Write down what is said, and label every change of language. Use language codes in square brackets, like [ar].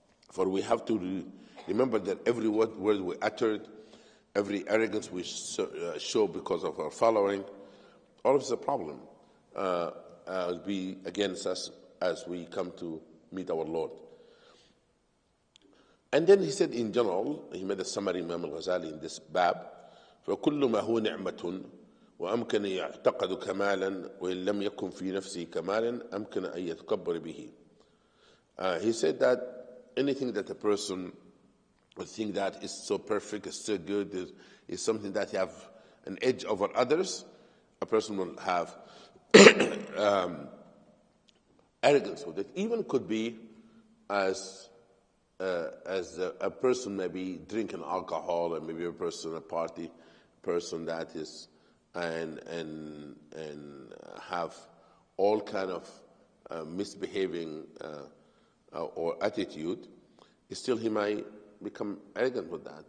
[en] For we have to remember that every word we uttered, every arrogance we show because of our following, all of it's a problem. Will be against us as we come to meet our Lord. And then he said in general, he made a summary, Imam al-Ghazali, in this bab, [ar] فَكُلُّ مَا هُوَ نِعْمَةٌ وأمكن يعتقد كمالا وإن لم يكن في نفسه كمالا أمكن أن يتكبر به. [en] He said that anything that a person would think that is so perfect, is so good, is something that you have an edge over others, a person will have arrogance with it. Even could be as a person maybe drinking alcohol, or maybe a person, a party person that is and have all kind of misbehaving or attitude, still he might become arrogant with that.